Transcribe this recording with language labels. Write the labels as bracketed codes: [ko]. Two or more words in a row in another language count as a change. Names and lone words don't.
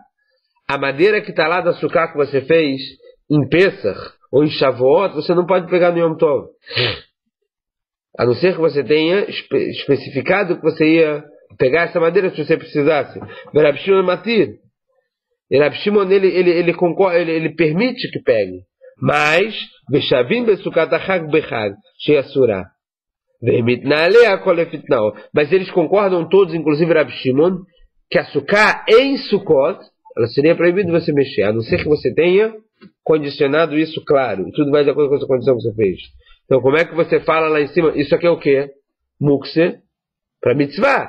[pt] A madeira que está lá da sukkah que você fez em Pesach ou em Shavuot, você não pode pegar no Yom Tov. A não ser que você tenha especificado que você ia pegar essa madeira se você precisasse. [he] רבי שמעון מתיר. [pt] E Rabi Shimon ele concorda, ele permite que pegue. [he] Mas ושוין בסוכת החג בחג שאסורה. ואם התנה הכל לפי תנאו. [pt] Mas eles concordam todos, inclusive Rabi Shimon, que a sukkah em Sukkot, ela seria proibido você mexer, a não ser que você tenha condicionado isso claro. Tudo vai de acordo com a sua condição que você fez. Então, como é que você fala lá em cima? Isso aqui é o quê? Mukse para mitzvah.